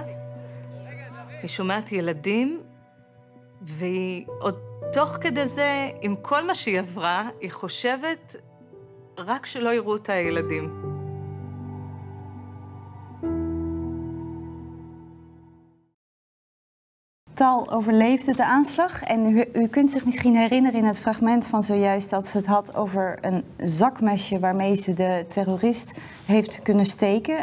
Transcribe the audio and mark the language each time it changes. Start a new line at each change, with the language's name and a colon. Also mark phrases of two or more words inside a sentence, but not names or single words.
Hebrew: היא שומעת ילדים, והיא עוד תוך כדי זה, עם כל מה שהיא עברה, היא חושבת רק שלא יראו את הילדים.
Dutch: Tal overleefde de aanslag en u kunt zich misschien herinneren in het fragment van zojuist dat ze het had over een zakmesje waarmee ze de terrorist heeft kunnen steken.